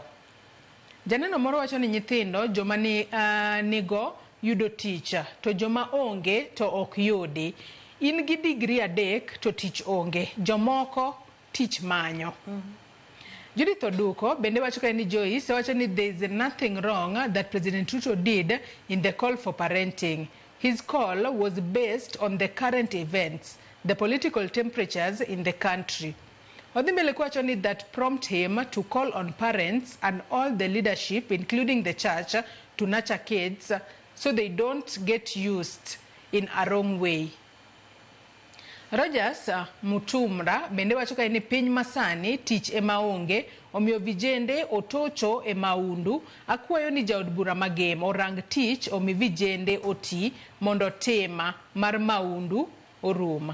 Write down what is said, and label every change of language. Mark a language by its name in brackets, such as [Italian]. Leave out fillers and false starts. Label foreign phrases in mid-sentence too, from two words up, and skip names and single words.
[Luo (Kenya and Tanzania)] Janeno moro wacho ni nyithindo joma nigo yudo tich to joma onge to ok yudi. In gi digri 3 to tich onge, jomoko tich manyo. [English] Judith Oduko [Luo (Kenya and Tanzania)] bende wacho ka ni Joyce wacho ni [English] there is nothing wrong that President Ruto did in the call for parenting. His call was based on the current events, the political temperatures in the country. Odhimele [Luo (Kenya and Tanzania)] wacho ni [English] that prompt him to call on parents and all the leadership, including the church, to nurture kids so they don't get used in a wrong way. [Luo (Kenya and Tanzania)] Rogers Mutumra bende wacho ka ni piny masani tich ema onge, omiyo vijende otocho e maundu. Akwayo ni jaod bura magem orang tich omi vijende oti mondo tema mar maundu oruma.